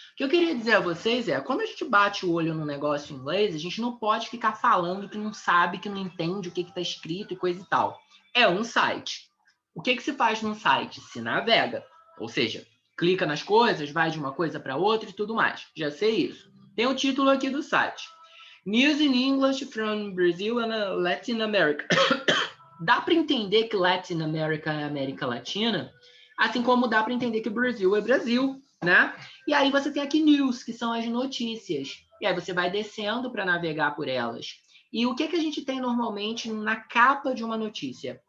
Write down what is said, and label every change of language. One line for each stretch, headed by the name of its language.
Portuguese: O que eu queria dizer a vocês é, quando a gente bate o olho no negócio em inglês, a gente não pode ficar falando que não sabe, que não entende o que está escrito e coisa e tal. É um site. O que se faz num site? Se navega. Ou seja, clica nas coisas, vai de uma coisa para outra e tudo mais. Já sei isso. Tem o título aqui do site.
English: News in English from Brazil and Latin America.
Portuguese: Dá para entender que Latin America é América Latina, assim como dá para entender que Brasil é Brasil, né? E aí você tem aqui news, que são as notícias. E aí você vai descendo para navegar por elas. E o que a gente tem normalmente na capa de uma notícia?